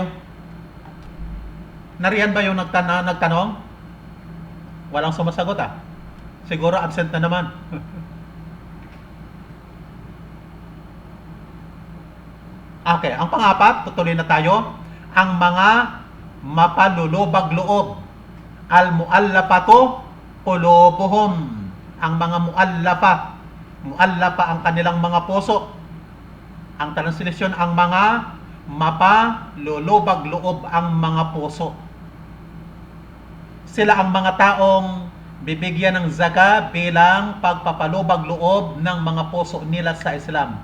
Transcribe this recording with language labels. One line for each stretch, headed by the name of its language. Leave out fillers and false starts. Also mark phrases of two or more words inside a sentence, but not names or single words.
Filipino: Nariyan ba yung nagtanong? Walang sumasagot Siguro absent na naman. Okay, ang pang-apat, tutuloy na tayo. Ang mga mapalulubag loob.
Arabic: المؤلفة قلوبهم.
Filipino: Ang mga mu'allafa ang kanilang mga puso. Ang translation, ang mga mapalulubag loob ang mga puso. Sila ang mga taong bibigyan ng zakat bilang pagpapalubag loob ng mga puso nila sa Islam.